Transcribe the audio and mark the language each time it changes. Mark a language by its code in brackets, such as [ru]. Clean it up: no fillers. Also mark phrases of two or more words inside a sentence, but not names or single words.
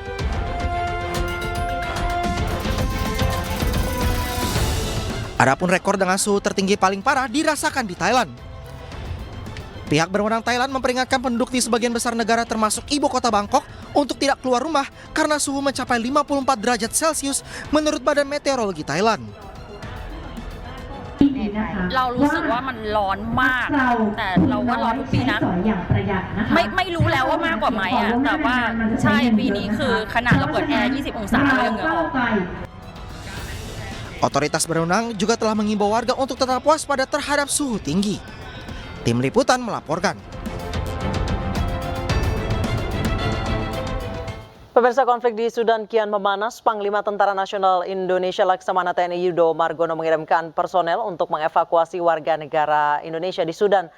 [id] Adapun rekor dengan suhu tertinggi paling parah dirasakan di Thailand. Pihak berwenang Thailand memperingatkan penduduk di sebagian besar negara termasuk ibu kota Bangkok untuk tidak keluar rumah karena suhu mencapai 54 derajat Celcius menurut Badan Meteorologi Thailand. [th] เรารู้สึกว่ามันร้อนมากแต่เราว่าร้อนทุกปีนะไม่รู้แล้วว่ามากกว่าไหมอ่ะแต่ว่าใช่ปีนี้คือขนาดเราเปิดแอร์20 องศาเรายังเหงื่อออก [id] Otoritas berwenang juga telah mengimbau warga untuk tetap waspada terhadap suhu tinggi. Tim Liputan melaporkan. Pemirsa, konflik di Sudan kian memanas. Panglima Tentara Nasional Indonesia Laksamana TNI Yudo Margono mengirimkan personel untuk mengevakuasi warga negara Indonesia di Sudan.